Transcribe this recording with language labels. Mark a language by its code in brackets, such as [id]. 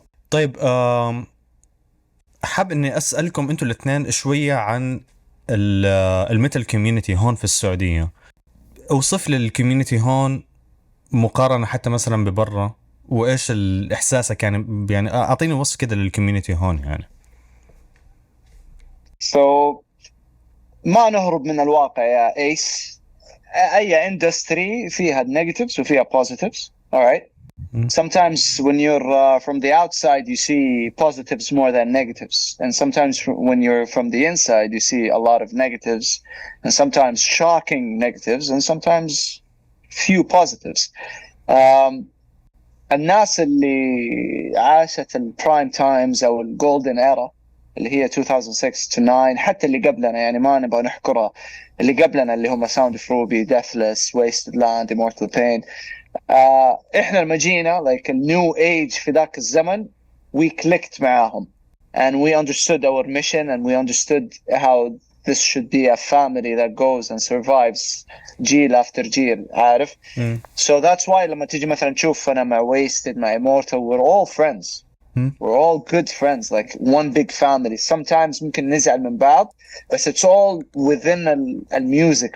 [ar] طيب حاب اني اسالكم انتوا الاثنين شويه عن الميتال كوميونتي هون في السعوديه. اوصف لي الكوميونتي هون مقارنه حتى مثلا ببرا وايش الاحساسك يعني اعطيني وصف كده للكوميونتي هون يعني. So ما نهرب من الواقع يا ايس. اي industry فيها negatives وفيها positives. [en] All right. Sometimes when you're from the outside, you see positives more than negatives. And sometimes when you're from the inside, you see a lot of negatives and sometimes shocking negatives and sometimes few positives. [ar] الناس اللي عاشت البرايم تايمز أو الجولدن إيرا اللي هي 2006 to 9 حتى اللي قبلنا يعني ما نبغى نحكرها اللي قبلنا اللي هم Sound of Ruby, Deathless, Wasted Land, Immortal Pain. احنا لما جينا [en] like a new age [ar] في ذاك الزمن [en] we clicked [ar] معاهم [en] and we understood our mission and we understood how this should be a family that goes and survives جيل after جيل عارف. So that's why [ar] لما تيجي مثلا تشوف أنا مع Wasted مع Immortal [en] we're all friends. We're all good friends like one big family. [ar] Sometimes ممكن نزعل من بعض بس [en] it's all within [ar] الميوزك.